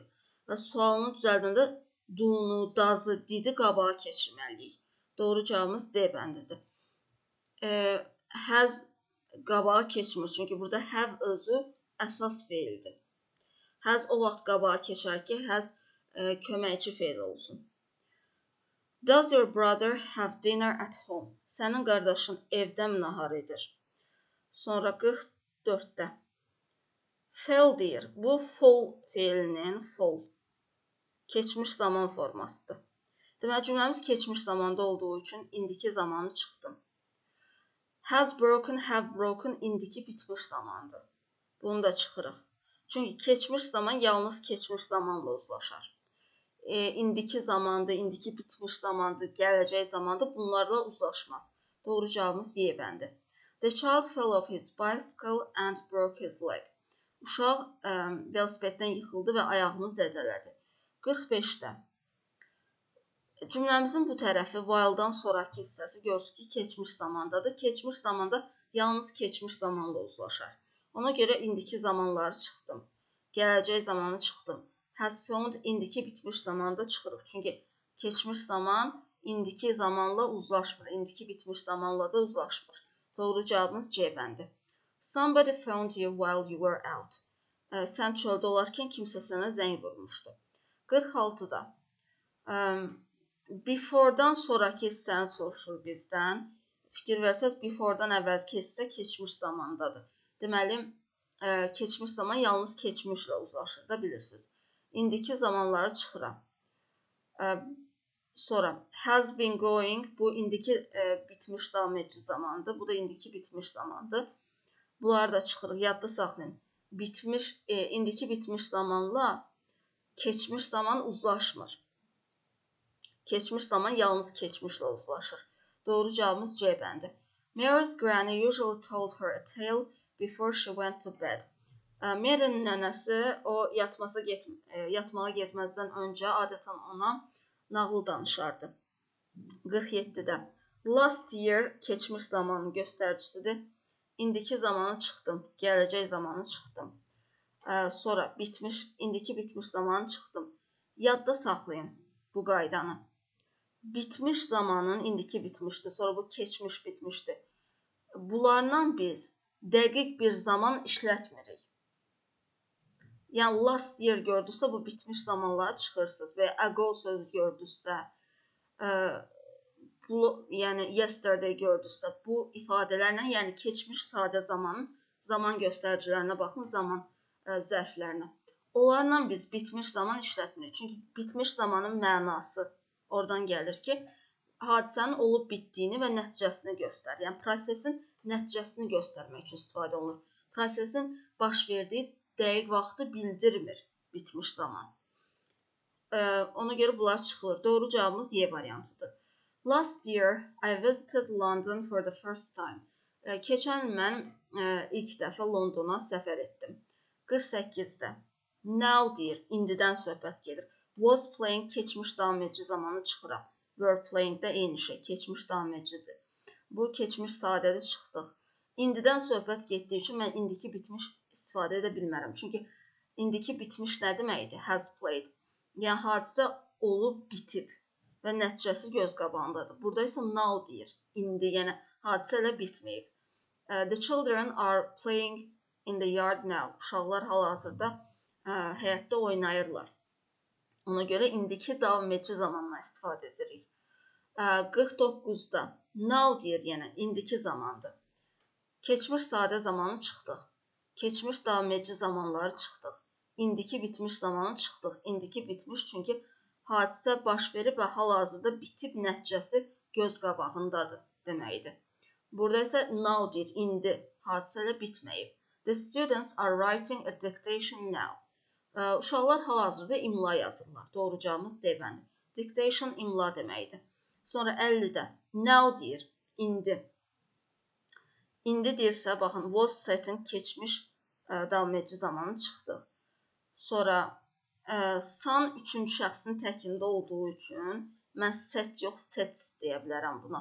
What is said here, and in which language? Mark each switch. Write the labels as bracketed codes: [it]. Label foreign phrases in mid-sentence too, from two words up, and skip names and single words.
[az] Və sualını düzəldəndə do-nu, does-ı, didi qabağa keçirməliyik. Doğru cavabımız D bəndidir. Has qabağa keçmir, çünki burada have özü əsas feildir. Has o vaxt qabağa keçər ki, has köməkçi feil olsun. [en] Does your brother have dinner at home? [az] Sənin qardaşın evdəmi nahar edir? Sonra 44-də. Fell deyir. Bu fall feilinin keçmiş zaman formasıdır. Deməli, cümləmiz keçmiş zamanda olduğu üçün indiki zamanı çıxdım. [en] Has broken, have broken [az] indiki bitmiş zamandır. Bunu da çıxırıq. Çünki keçmiş zaman yalnız keçmiş zamanla uzlaşar. İndiki zamandır, indiki bitmiş zamandır, gələcək zamandır, bunlarla uzlaşmaz. Doğru cavabımız Y bəndi. [en] The child fell off his bicycle and broke his leg. [az] Uşaq velosipeddən yıxıldı və ayağını zədələdi. 45-də. Cümləmizin bu tərəfi while-dan sonraki hissəsi görürsünüz ki, keçmiş zamandadır. Keçmiş zamanda yalnız keçmiş zamanla uzlaşar. Ona görə indiki zamanları çıxdım. Gələcək zamanı çıxdım. [en] Has found [az] indiki bitmiş zamanda çıxırıq. Çünki keçmiş zaman indiki zamanla uzlaşmır. İndiki bitmiş zamanla da uzlaşmır. Doğru cavabımız C bəndi. [en] Somebody found you while you were out. [az] Sən çöldə olarkən kimsə sənə zəng vurmuşdu. 46-da. Before-dan sonraki hissəni soruşur bizdən. Fikir versəz, before-dan əvvəlki hissə keçmiş zamandadır. Deməli, keçmiş zaman yalnız keçmişlə uzlaşır da bilirsiniz. İndiki zamanları çıxıram. Sonra, [en] has been going, [az] bu indiki bitmiş davam edici zamandır. Bu da indiki bitmiş zamandır. Bunları da çıxırıq, yadda saxlayın. İndiki bitmiş zamanla keçmiş zaman uzlaşmır. Keçmiş zaman yalnız keçmişlə uzlaşır. Doğru cavabımız C bəndi. [en] Mary's granny usually told her a tale before she went to bed. [az] Mary'nin nənəsi o yatmağa getməzdən öncə adətən ona nağıl danışardı. 47-də. [en] Last year [az] keçmiş zamanın göstəricisidir. İndiki zamanı çıxdım. Gələcək zamanı çıxdım. Sonra indiki bitmiş zamanı çıxdım. Yadda saxlayın bu qaydanı. Bitmiş zamanın indiki bitmişdir. Sonra bu keçmiş bitmişdir. Bunlardan biz dəqiq bir zaman işlətmirik. Yəni [en] last year [az] gördünüzsə bu bitmiş zamanları çıxırsınız və ago sözü gördünüzsə, yəni yesterday gördünüzsə bu ifadələrlə, yəni keçmiş sadə zamanın zaman göstəricilərinə baxın, zaman zərflərinə. Onlarla biz bitmiş zaman işlətmirik. Çünki bitmiş zamanın mənası oradan gəlir ki, hadisənin olub bitdiyini və nəticəsini göstərir. Yəni prosesin nəticəsini göstərmək üçün istifadə olunur. Prosesin baş verdiyi dəqiq vaxtı bildirmir bitmiş zaman. Ona görə bunlar çıxılır. Doğru cavabımız Y variantıdır. [en] Last year I visited London for the first time. [az] Keçən mən ilk dəfə Londona səfər etdim. 48-də. Now deyir, indidən söhbət gedir. [en] Was playing [az] keçmiş davam edici zamanı çıxıram. [en] Were playing [az] də eyni şey, keçmiş davam edicidir. Bu keçmiş sadədir, çıxdıq. İndidən söhbət getdiyi üçün mən indiki bitmiş istifadə edə bilmərəm. Çünki indiki bitmiş nə deməkdir? [en] Has played. [az] Yəni hadisə olub, bitib və nəticəsi göz qabağındadır. Burada isə now deyir. İndi, yəni hadisə elə bitməyib. [en] The children are playing in the yard now. [az] Uşaqlar hal-hazırda həyətdə oynayırlar. Ona görə indiki davam edici zamanla istifadə edirik. 49-da now deyir, yəni indiki zamandır. Keçmiş sadə zamanı çıxdıq. Keçmiş davam edici zamanları çıxdıq. İndiki bitmiş zamanı çıxdıq. İndiki bitmiş çünki hadisə baş verib və hal-hazırda bitib, nəticəsi göz qabağındadır deməkdir. Burada isə now deyir, indi, hadisə ilə bitməyib. [en] The students are writing a dictation now. [az] Uşaqlar hal-hazırda imla yazırlar. Doğru cavabımız D-bəndi. Dictation imla deməkdir. Sonra 50-də now deyir, indi. İndi deyirsə, baxın, [en] was set'in [az] keçmiş davam edici zamanı çıxdıq. Sonra san üçüncü şəxsin təkində olduğu üçün mən set yox, sets deyə bilərəm buna.